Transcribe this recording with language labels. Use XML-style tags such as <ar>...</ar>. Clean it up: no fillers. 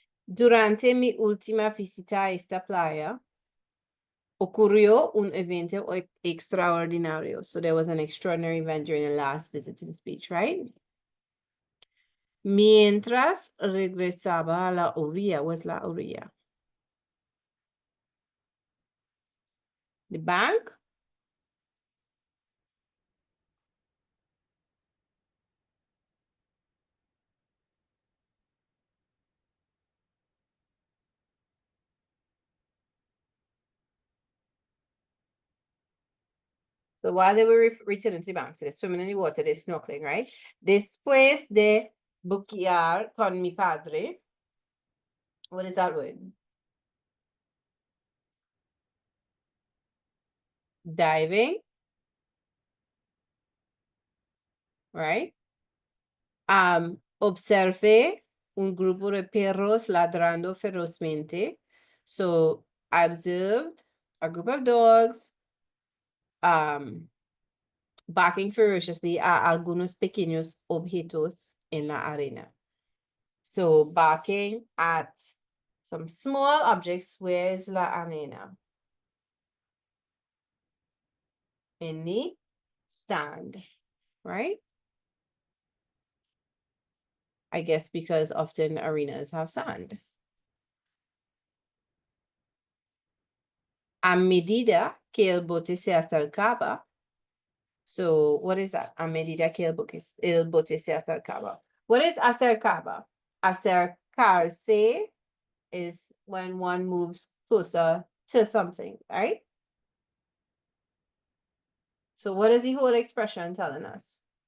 <es>Durante mi última visita a esta playa, ocurrió un evento extraordinario.</es> <en>So there was an extraordinary event during the last visit to the beach, right?</en> <es>Mientras regresaba a la orilla,</es> <en>what's</en> <es>la orilla?</es> <en>The bank? So while they were returning to the bank, so they're swimming in the water, they're snorkeling, right?</en> <es>Después de bucear con mi padre.</es> <en>What is that word? Diving, right?</en> <es>Observé un grupo de perros ladrando ferozmente.</es> <en>So I observed a group of dogs barking ferociously</en> <es>a algunos pequeños objetos en la arena.</es> <en>So barking at some small objects. Where is la arena? In the sand, right? I guess because often arenas have sand.</en> <es>A medida que el bote se acercaba.</es> <en>So what is that?</en> <es>A medida que el bote se acercaba.</es> <en>What is acercaba? Acercarse is when one moves closer to something, right? So what is the whole expression telling us?</en>